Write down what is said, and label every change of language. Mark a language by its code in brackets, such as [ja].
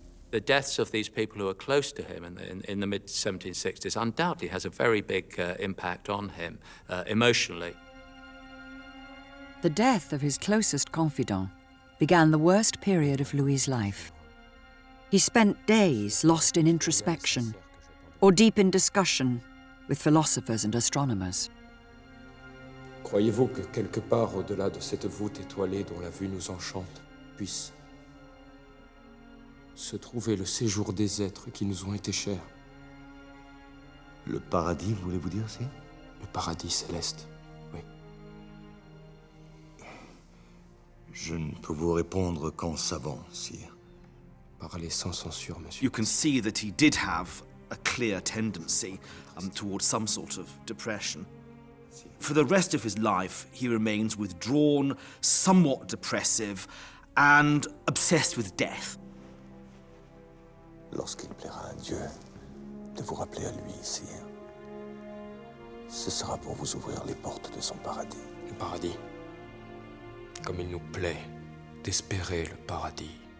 [en] The deaths of these people who are close to him in the mid-1760s undoubtedly has a very big impact on him emotionally. The death of his closest confidant began the worst period of Louis's life. He spent days lost in introspection or deep in discussion with philosophers and astronomers. [fr] Croyez-vous que quelque part au-delà de cette voûte étoilée dont la vue nous enchante puisse se trouver le séjour des êtres qui nous ont été chers? Le paradis, voulez-vous dire, si? Le paradis céleste, oui. Je ne peux vous répondre qu'en savant, sire. Parlez sans censure, monsieur. [en] You can see that he did have a clear tendency towards some sort of depression. For the rest of his life, he remains withdrawn, somewhat depressive, and obsessed with death. [fr] Lorsqu'il plaira à Dieu de vous rappeler à lui, sire, ce sera pour vous ouvrir les portes de son paradis. Le paradis. Comme il nous plaît d'espérer le paradis.